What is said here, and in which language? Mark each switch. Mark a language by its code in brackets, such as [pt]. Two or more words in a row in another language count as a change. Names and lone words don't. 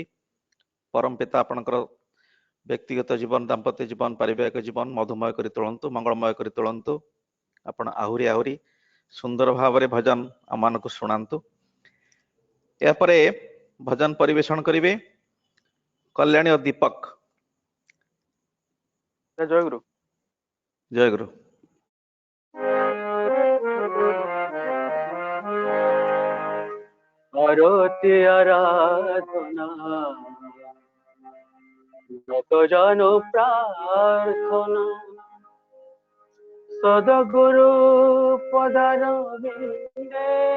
[or] ପରମ ପିତା ଆପଣଙ୍କର ବ୍ୟକ୍ତିଗତ ଜୀବନ, ଦାମ୍ପତ୍ୟ ଜୀବନ, ପାରିବାରିକ ଜୀବନ ମଧୁମୟ କରି ତୋଳନ୍ତୁ, ମଙ୍ଗଳମୟ କରି ତୋଳନ୍ତୁ। ଆପଣ ଆହୁରି ଆହୁରି ସୁନ୍ଦର ଭାବରେ ଭଜନ ଆମମାନଙ୍କୁ ଶୁଣାନ୍ତୁ। ଏହାପରେ ଭଜନ ପରିବେଷଣ କରିବେ କଲ୍ୟାଣୀ ଓ ଦୀପକ। ଜୟ ଗୁରୁ। ଜୟ ଗୁରୁ। [bn] আরতি আরাধনা নত জানো প্রার্থনা সদগুরু পদার বিন্দে